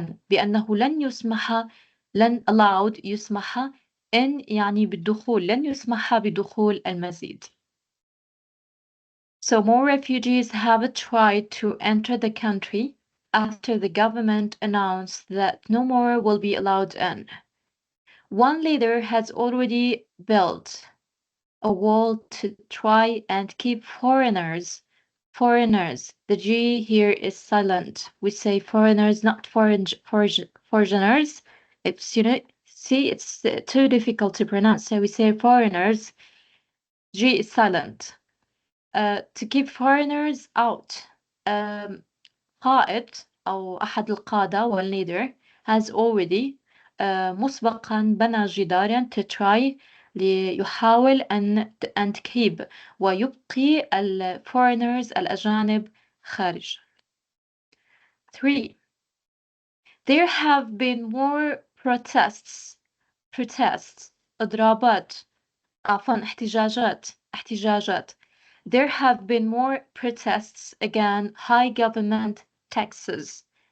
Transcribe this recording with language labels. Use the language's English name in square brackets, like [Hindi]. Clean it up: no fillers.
[Arabic] بأنه لن [English] allowed [Arabic] يسمح [English] in [Arabic] يعني بالدخول. لن يسمح بدخول المزيد. [English] So more refugees have tried to enter the country after the government announced that no more will be allowed in. One leader has already built a wall to try and keep foreigners. The G here is silent. We say foreigners, not foreigners. It's, it's too difficult to pronounce, so we say foreigners. G is silent. To keep foreigners out. [Arabic] قائد أو أحد القادة والleader [English] has already [Arabic] مسبقا بنى جدارا [English] to try [Arabic] ليحاول أن [English] keep [Arabic] ويبقي [English] foreigners [Arabic] الأجانب خارج. [English] 3. There have been more protests [Arabic] إضرابات عفوا احتجاجات. [English] There have been more protests against high government taxes.